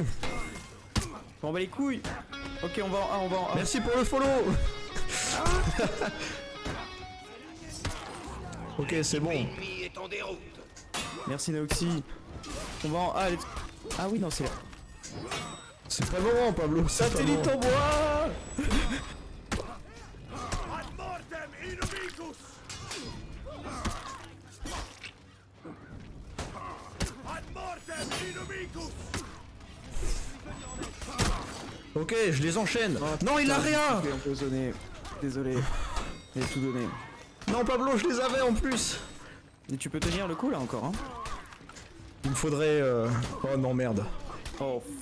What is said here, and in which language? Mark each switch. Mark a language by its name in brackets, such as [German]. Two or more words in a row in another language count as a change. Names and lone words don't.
[French] On va les couilles. Ok, on va en A, on va en A. Merci pour le follow! Ok, c'est bon. ennemie est en déroute. Merci Naoxy. On va en A. Ah oui, non, c'est là. C'est pas le moment, Pablo. c'est pas le Satellite moment. en bois. [Latin] Ad mortem inumicus. Ad mortem inumicus. [French] Ok, je les enchaîne. Oh, Non, il a putain, rien! je me suis fait empoisonner. Désolé. J'ai tout donné. Non, Pablo, je les avais en plus! Et tu peux tenir le coup là encore hein. Il me faudrait. Oh non, merde. Oh.